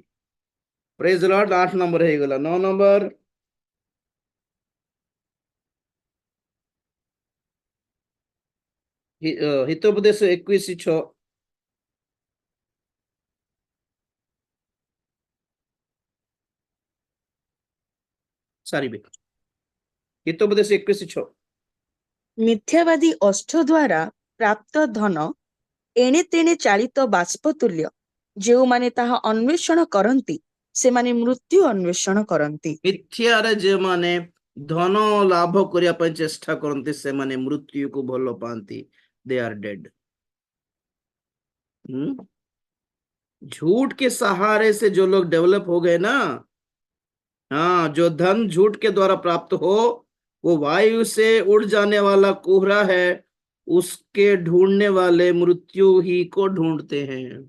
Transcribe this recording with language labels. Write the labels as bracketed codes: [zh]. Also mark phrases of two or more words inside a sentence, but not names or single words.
[en] praise Lord. [hi] 8 नंबर है गला। 9 नंबर हितोपदेश 21:6। सारी भी हितोपदेश 21:6। [or] ମିଥ୍ୟାବାଦୀ ଅଷ୍ଟ ଦ୍ୱାରା ପ୍ରାପ୍ତ ଧନ ଏଣେ ତେଣେ ଚାଳିତ ବାଷ୍ପ ତୁଲ୍ୟ। ଯେଉଁମାନେ ତାହା ଅନ୍ୱେଷଣ କରନ୍ତି ସେମାନେ ମୃତ୍ୟୁ ଅନ୍ୱେଷଣ କରନ୍ତି। ମିଥ୍ୟାରେ ଯେଉଁମାନେ ଧନ ଲାଭ କରିବା ପାଇଁ ଚେଷ୍ଟା କରନ୍ତି ସେମାନେ ମୃତ୍ୟୁକୁ ଭଲ ପାଆନ୍ତି। [en] they are dead. [hi] झूठ के सहारे से जो लोग डेवलप हो गए ना, हाँ, जो धन झूठ के द्वारा प्राप्त हो वो वायु से उड़ जाने वाला कोहरा है, उसके ढूंढने वाले मृत्यु ही को ढूंढते हैं।